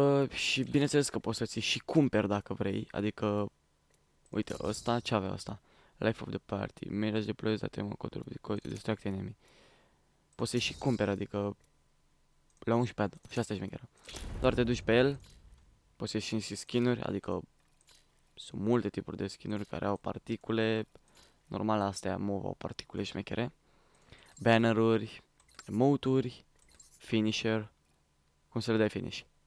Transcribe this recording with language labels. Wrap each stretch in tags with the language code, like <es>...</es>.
<ro>Și bineînțeles că poți să ți și cumperi dacă vrei. Adică, uite, ăsta, ce avea ăsta?</ro> <en>Life of the party. Mirage deploys that ammo control to distract enemy.</en> <ro>Poți să-i și cumperi, adică la 11 și asta e șmecheră. Doar te duci pe el. Poți să ieși și skin-uri, adică sunt multe tipuri de skin-uri care au particule. Normal, astea MOV au particule șmechere. Banner-uri, emote-uri, finisher. Cum să le dai finish?</ro>